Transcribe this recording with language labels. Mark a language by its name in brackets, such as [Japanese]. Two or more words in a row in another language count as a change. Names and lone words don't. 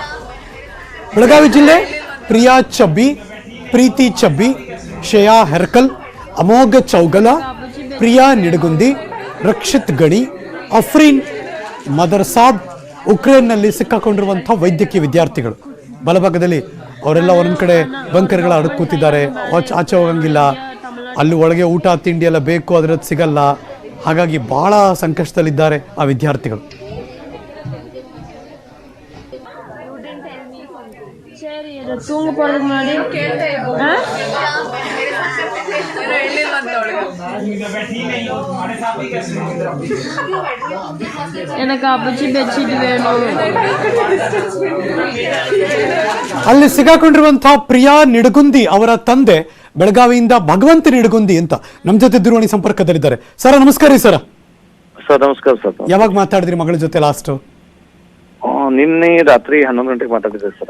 [Kannada] ಬೆಳಗಾವಿ ಜಿಲ್ಲೆ ಪ್ರಿಯಾ ಚಬ್ಬಿ, ಪ್ರೀತಿ ಚಬ್ಬಿ, ಶ್ರೇಯಾ ಹೆರ್ಕಲ್, ಅಮೋಘ ಚೌಗಲ, ಪ್ರಿಯಾ ನಿಡಗುಂದಿ, ರಕ್ಷಿತ್ ಗಣಿ, ಅಫ್ರೀನ್ ಮದರ್ಸಾಬ್ ಉಕ್ರೇನ್ನಲ್ಲಿ ಸಿಕ್ಕಾಕೊಂಡಿರುವಂತಹ ವೈದ್ಯಕೀಯ ವಿದ್ಯಾರ್ಥಿಗಳು. ಬಲಭಾಗದಲ್ಲಿ ಅವರೆಲ್ಲ ಒಂದೊಂದು ಕಡೆ ಬಂಕರ್ಗಳ ಅಡಕ್ ಕೂತಿದ್ದಾರೆ. ಆಚೆ ಹೋಗಂಗಿಲ್ಲ, ಅಲ್ಲಿ ಒಳಗೆ ಊಟ ತಿಂಡಿ ಎಲ್ಲ ಬೇಕು, ಅದರದ್ದು ಸಿಗಲ್ಲ. ಹಾಗಾಗಿ ಬಹಳ ಸಂಕಷ್ಟದಲ್ಲಿದ್ದಾರೆ ಆ ವಿದ್ಯಾರ್ಥಿಗಳು. [Tamil] தூங்க போறதுக்கு முன்னாடி எனக்கு அப்பச்சி பெட்ஷீட் வேணும். [Kannada] ಅಲ್ಲಿ ಸಿಗಾಕೊಂಡಿರುವಂತಹ ಪ್ರಿಯಾ ನಿಡಗುಂದಿ ಅವರ ತಂದೆ ಬೆಳಗಾವಿಯಿಂದ ಭಗವಂತ ನಿಡಗುಂದಿ ಅಂತ ನಮ್ಮ ಜೊತೆ ದೂರವಾಣಿ ಸಂಪರ್ಕದಲ್ಲಿದ್ದಾರೆ. ಸರ್ ನಮಸ್ಕಾರ ರೀ. ಸರ್ ನಮಸ್ಕಾರ ಸರ್. ಯಾವಾಗ ಮಾತಾಡಿದ್ರಿ ಮಗಳ ಜೊತೆ ಲಾಸ್ಟ್? ನಿನ್ನೆ ರಾತ್ರಿ 11 ಗಂಟೆಗೆ ಮಾತಾಡಿದ್ದೆ ಸರ್.